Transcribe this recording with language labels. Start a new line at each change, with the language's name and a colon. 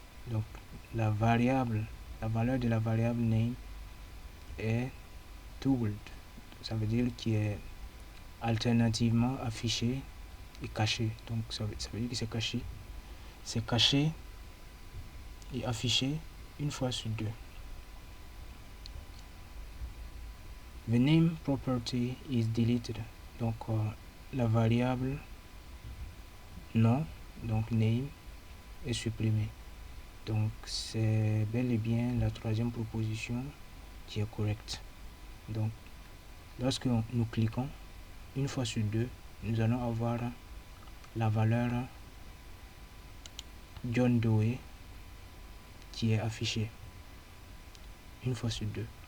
French: Donc la valeur de la variable name est tooled. Ça veut dire qu'il est alternativement affiché et caché. Donc ça veut dire que c'est caché. C'est caché et affiché une fois sur deux.
English: The name property is deleted.
French: Donc la variable nom, donc name, est supprimée. Donc c'est bel et bien la troisième proposition qui est correcte. Donc lorsque nous cliquons une fois sur deux, nous allons avoir la valeur John Doe qui est affichée une fois sur deux.